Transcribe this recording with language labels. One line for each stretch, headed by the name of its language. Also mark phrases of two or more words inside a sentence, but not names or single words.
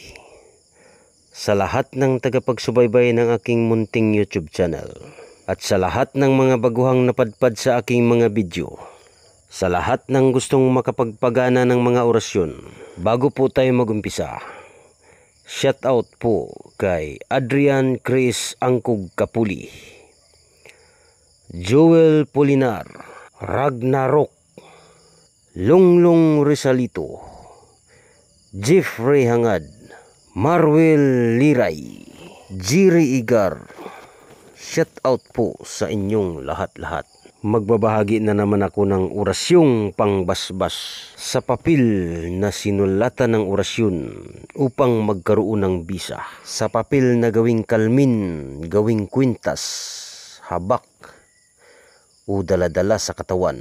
Filipino: Sa lahat ng tagapagsubaybay ng aking munting YouTube channel. At sa lahat ng mga baguhang napadpad sa aking mga video. Sa lahat ng gustong makapagpagana ng mga orasyon. Bago po tayo magumpisa,
English: shout out
Filipino: po kay Adrian Chris Angkog Kapuli, Joel Polinar, Ragnarok, Lunglong Resalito, Jeffrey Hangad, Marwel Liray, Jiri Igar.
English: Shout out
Filipino: po sa inyong lahat-lahat. Magbabahagi na naman ako ng orasyong pangbasbas sa papel na sinulatan ng orasyon upang magkaroon ng bisa. Sa papel na gawing kalmin, gawing kwintas, habak o daladala sa katawan.